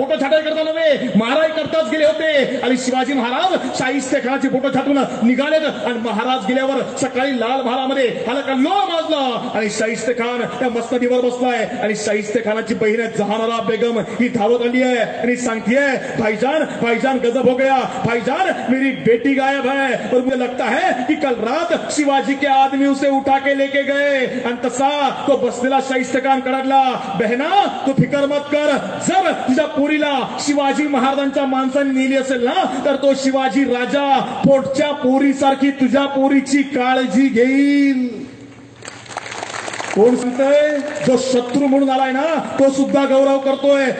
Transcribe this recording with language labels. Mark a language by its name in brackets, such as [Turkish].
[Marathi] बोटं छाटाय करता नव्हे, माराय करताच गेले होते. आणि शिवाजी महाराज शाहिस्तेखानाची बोटं छाटून निघालेत. आणि महाराज गेल्यावर सकाळी लाल महालामध्ये हलकल्लो माजला. आणि शाहिस्ते खान त्या मस्तनीवर बसलाय. आणि शाहिस्ते खानाची बहीण जहानारा बेगम ही धावत आली आहे. आणि सांगतीये [Hindi] भाईजान भाईजान गजब हो गया, भाईजान मेरी बेटी गायब है. और मुझे लगता है कि कल रात शिवाजी के आदमी उसे उठा के लेके गए. [Marathi] आणि तसा तो बसलेला शाहिस्ते खान कडाडला, [Hindi] बहना तू फिकर मत कर. [Marathi] जर तुझ्या पोरीला शिवाजी महाराजांच्या माणसाने नेली असेल ना, तर तो शिवाजी राजा पोटच्या पोरीसारखी तुझ्या पोरीची काळजी घेईल. कोण सांगतंय, जो शत्रू म्हणून आलाय ना तो सुद्धा गौरव करतोय.